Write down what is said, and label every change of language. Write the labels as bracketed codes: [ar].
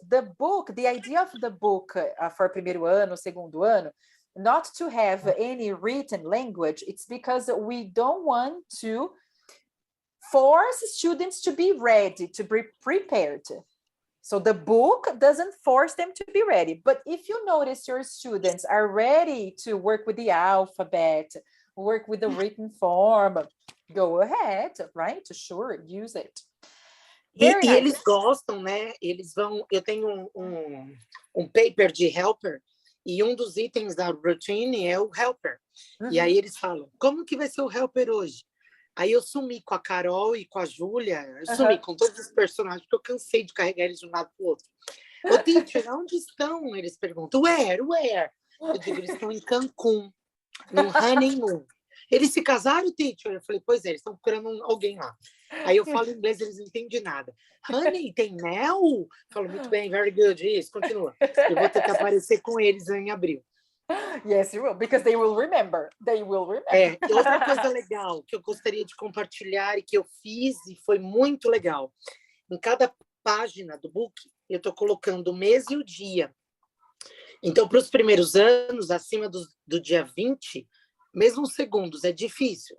[en] The book, the idea of the book for [pt] primeiro ano, segundo ano, [en] not to have any written language, it's because we don't want to force students to be ready, to be prepared. So the book doesn't force them to be ready. But if you notice your students are ready to work with the alphabet, work with the written form, go ahead, right? Sure, use it. [pt] E eles gostam, né? Eles vão... Eu tenho um paper de helper e um dos itens da routine é o helper. E aí eles falam, como que vai ser o helper hoje? Aí eu sumi com a Carol e com a Júlia, sumi com todos os personagens, porque eu cansei de carregar eles de um lado para o outro. Ô, teacher, onde estão? Eles perguntam, [en] where? [pt] Eu digo, eles estão em Cancún, num [en] honeymoon. [pt] Eles se casaram, teacher? Eu falei, pois é, eles estão procurando alguém lá. Aí eu falo inglês, eles não entendem nada. [en] Honey, [pt] tem mel? Eu falo, muito bem, [en] very good, [pt] isso, continua. Eu vou ter que aparecer com eles em abril. [en] Yes, you will, because they will remember. They will remember. [pt] E outra coisa legal que eu gostaria de compartilhar e que eu fiz e foi muito legal. Em cada página do book, eu estou colocando o mês e o dia. Então, para os primeiros anos, acima do dia 20, mesmo os segundos, é difícil.